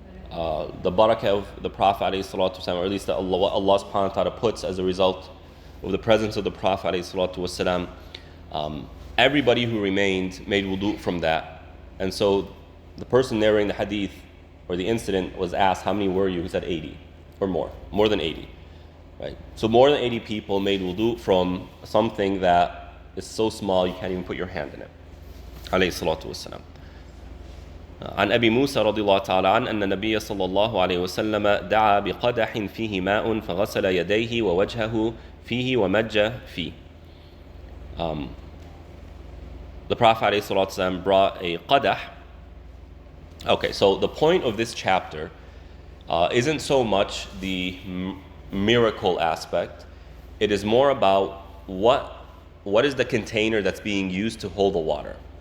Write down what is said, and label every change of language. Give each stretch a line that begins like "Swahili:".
English: The barakah of the Prophet ﷺ, or at least what Allah subhanahu wa ta'ala puts as a result of the presence of the Prophet ﷺ, everybody who remained made wudu from that. And so the person narrating the hadith or the incident was asked, how many were you? He said 80 or more than 80. Right? So more than 80 people made wudu from something that is so small you can't even put your hand in it. Alayhi salatu wassalam.
Arabic: عن أبي موسى رضي الله تعالى عنه أن النبي صلى الله عليه وسلم دعا بقدح فيه ماء فغسل يديه ووجهه فيه ومج فيه.
English: The Prophet
Arabic: عليه الصلاة والسلام
English: brought a qadah. Okay, so the point of this chapter isn't so much the miracle aspect. It is more about what is the container that's being used to hold the water.